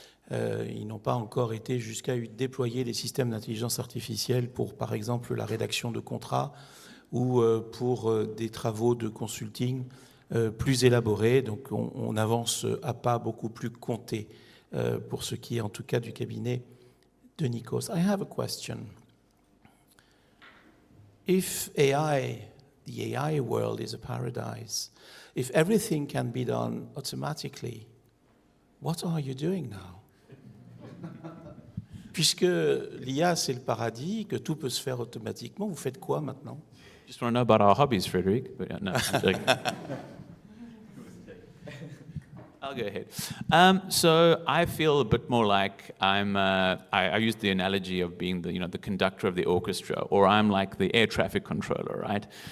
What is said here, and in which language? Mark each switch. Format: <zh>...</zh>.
<fr>Ils n'ont pas encore été jusqu'à déployer les systèmes d'intelligence artificielle pour, par exemple, la rédaction de contrats ou pour des travaux de consulting plus élaborés. Donc, on avance à pas beaucoup plus comptés pour ce qui est en tout cas du cabinet de Nikos.</fr> <en>I have a question. If AI, the AI world is a paradise, if everything can be done automatically, what are you doing now?</en> <fr>Puisque l'IA c'est le paradis, que tout peut se faire automatiquement, vous faites quoi maintenant?</fr> <en>Just want to know about our hobbies, Frédéric. But yeah, no, I'm joking. I'll go ahead. So I feel a bit more like I use the analogy of being the conductor of the orchestra, or I'm like the air traffic controller, right?</en>